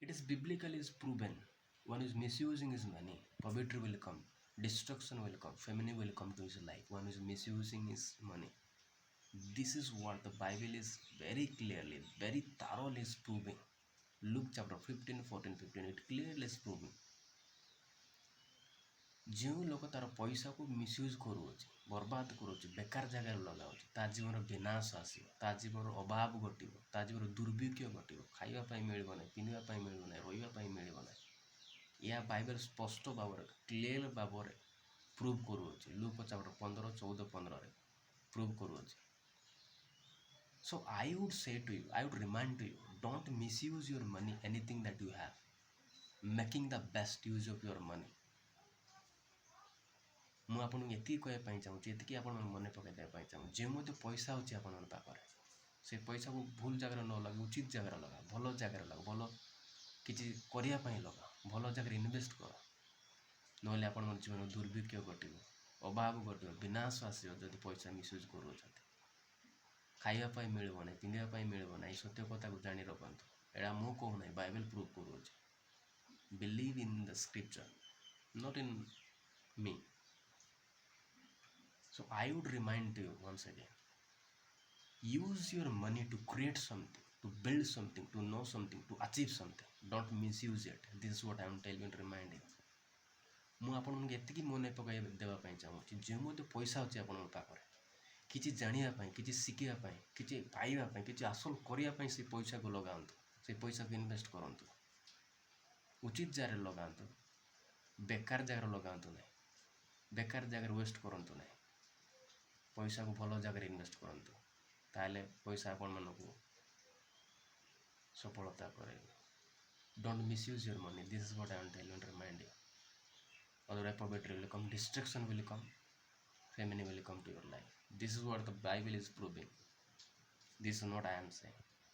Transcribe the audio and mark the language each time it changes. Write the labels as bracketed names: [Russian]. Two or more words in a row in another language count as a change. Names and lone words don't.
[English] It is biblically is proven. One is misusing his money, poverty will come, destruction will come, famine will come to his life. One is misusing his money. This is what the Bible is very clearly, very thoroughly is proving. Luke chapter 15, 14, 15, it clearly is proving. [Odia] ଯେଉଁ ଲୋକ ତାର ପଇସାକୁ ମିସୟୁଜ୍ କରୁଅଛି, ବର୍ବାଦ କରୁଛି, ବେକାର ଜାଗାରେ ଲଗାଉଛି, ତା ଜୀବନର ବିନାଶ ଆସିବ, ତା ଜୀବନର ଅଭାବ ଘଟିବ, ତା ଜୀବନର ଦୁର୍ଭିକ୍ଷ ଘଟିବ, ଖାଇବା ପାଇଁ ମିଳିବ ନାହିଁ, ପିନ୍ଧିବା ପାଇଁ ମିଳିବ ନାହିଁ, ରହିବା ପାଇଁ ମିଳିବ ନାହିଁ। ଏହା ବାଇବେଲ ସ୍ପଷ୍ଟ ଭାବରେ କ୍ଲିୟର ଭାବରେ ପ୍ରୁଭ୍ କରୁଅଛି। ଲୁକ ଚାପ୍ଟର 15, 14, 15ରେ ପ୍ରୁଭ୍ କରୁଅଛି। [English] So I would say to you, I would remind to you, don't misuse your money, anything that you have, making the best use of your money. [Odia] ମୁଁ ଆପଣଙ୍କୁ ଏତିକି କହିବା ପାଇଁ ଚାହୁଁଛି, ଏତିକି ଆପଣଙ୍କୁ ମନେ ପକାଇ ଦେବା ପାଇଁ ଚାହୁଁଛି, ଯେଉଁ ମଧ୍ୟ ପଇସା ହେଉଛି ଆପଣଙ୍କ ପାଖରେ, ସେ ପଇସାକୁ ଭୁଲ ଜାଗାରେ ନ ଲଗାଇ ଉଚିତ ଜାଗାରେ ଲଗା, ଭଲ ଜାଗାରେ ଲଗା, ଭଲ କିଛି କରିବା ପାଇଁ ଲଗା, ଭଲ ଜାଗାରେ ଇନଭେଷ୍ଟ କର। ନହେଲେ ଆପଣଙ୍କ ଜୀବନ ଦୁର୍ଭିକ୍ଷ ଘଟିବ, ଅଭାବ ଘଟିବ, ବିନାଶ ଆସିବ ଯଦି ପଇସା ମିସୟୁଜ୍ କରୁଅଛନ୍ତି। ଖାଇବା ପାଇଁ ମିଳିବ ନାହିଁ, ପିନ୍ଧିବା ପାଇଁ ମିଳିବ ନାହିଁ। ସତ୍ୟ କଥାକୁ ଜାଣି ରଖନ୍ତୁ। ଏଇଟା ମୁଁ କହୁନାହିଁ, ବାଇବେଲ ପ୍ରୁଭ୍ କରୁଅଛି। [English] believe in the scripture, not in me. So I would remind you once again, use your money to create something, to build something, to know something, to achieve something. Don't misuse it. This is what I am telling you, reminding. ମୁଁ ଆପଣଙ୍କୁ ଏତିକି ମନେ ପକାଇ ଦେବା ପାଇଁ ଚାହୁଁଛି, ଯେଉଁ ମଧ୍ୟ ପଇସା ଅଛି ଆପଣଙ୍କ ପାଖରେ, କିଛି ଜାଣିବା ପାଇଁ, କିଛି ଶିଖିବା ପାଇଁ, କିଛି ପାଇବା ପାଇଁ, କିଛି ହାସଲ କରିବା ପାଇଁ ସେ ପଇସାକୁ ଲଗାନ୍ତୁ। ସେ ପଇସାକୁ ଇନଭେଷ୍ଟ କରନ୍ତୁ, ଉଚିତ ଜାଗାରେ ଲଗାନ୍ତୁ, ବେକାର ଜାଗାରେ ଲଗାନ୍ତୁ ନାହିଁ, ବେକାର ଜାଗାରେ ୱେଷ୍ଟ କରନ୍ତୁ ନାହିଁ। ପଇସାକୁ ଭଲ ଜାଗାରେ ଇନଭେଷ୍ଟ କରନ୍ତୁ, ତାହେଲେ ପଇସା ଆପଣମାନଙ୍କୁ ସଫଳତା କରେଇବ। Don't misuse your money. This is what I am telling and reminding. Otherwise poverty will come, destruction will come, famine will come to your life. This is what the Bible is proving. This is not I am saying.